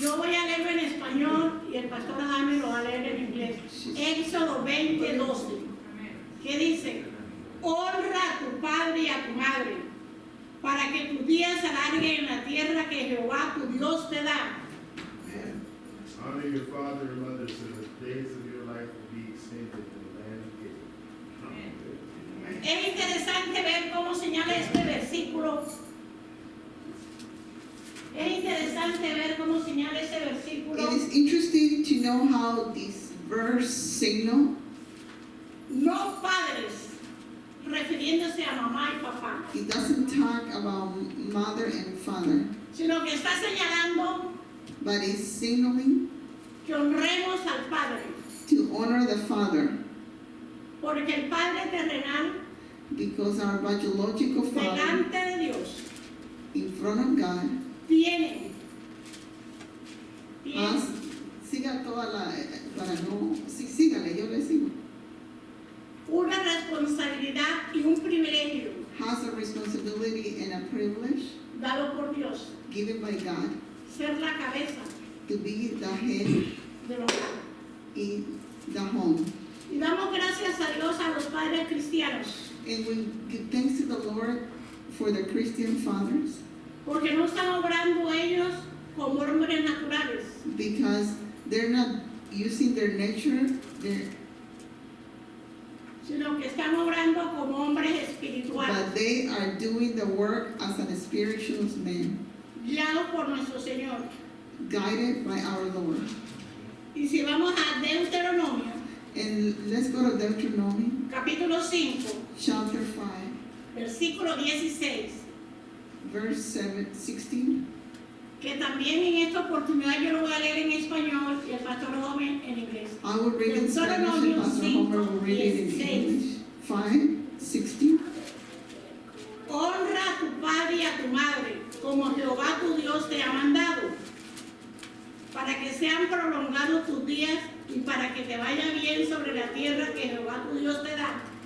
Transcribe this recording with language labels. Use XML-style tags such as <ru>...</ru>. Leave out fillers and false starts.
<es>Yo voy a leerlo en español y el pastor Jaime lo va a leer en inglés. Éxodo 20, 12. ¿Qué dice? Honra a tu padre y a tu madre, para que tus días se alarguen en la tierra que Jehová tu Dios te da.</es> <en>Honor your father and mother so the days of your life will be extended in the land of Israel.</en> <es>Es interesante ver cómo señala este versículo. Es interesante ver cómo señala este versículo.</es> <en>It is interesting to know how this verse signal,</en> <es>No padres, refiriéndose a mamá y papá,</es> <en>it doesn't talk about mother and father,</en> <es>sino que está señalando</es> <en>but it's signaling</en> <es>que honremos al Padre,</es> <en>to honor the father,</en> <es>porque el Padre terrenal,</es> <en>because our biological father</en> <es>delante de Dios,</es> <en>in front of God</en> <es>tiene</es> <en>has,</en> <es>siga toda la, para no, sí, sígale, yo le sigo, una responsabilidad y un privilegio</es> <en>has a responsibility and a privilege</en> <es>dado por Dios,</es> <en>given by God</en> <es>ser la cabeza</es> <en>to be the head</en> <es>del hogar.</es> <en>in the home.</en> <es>Y damos gracias a Dios a los padres cristianos,</es> <en>And we give thanks to the Lord for the Christian fathers,</en> <es>porque no están obrando ellos como hombres naturales,</es> <en>because they're not using their nature,</en> <es>sino que están obrando como hombres espirituales,</es> <en>but they are doing the work as an spiritual man,</en> <es>guiados por nuestro Señor.</es> <en>guided by our Lord.</en> <es>Y si vamos a Deuteronomio,</es> <en>And let's go to Deuteronomy</en> <es>capítulo 5,</es> <en>chapter 5,</en> <es>versículo 16,</es> <en>verse 16.</en> <es>que también en esta oportunidad yo lo voy a leer en español y el pastor Gómez en inglés.</es> <en>I will read it in Spanish and Pastor Homer will read it in English.</en> <es>5:16. Honra a tu padre y a tu madre, como Jehová tu Dios te ha mandado, para que sean prolongados tus días y para que te vaya bien sobre la tierra que Jehová tu Dios te da.</es>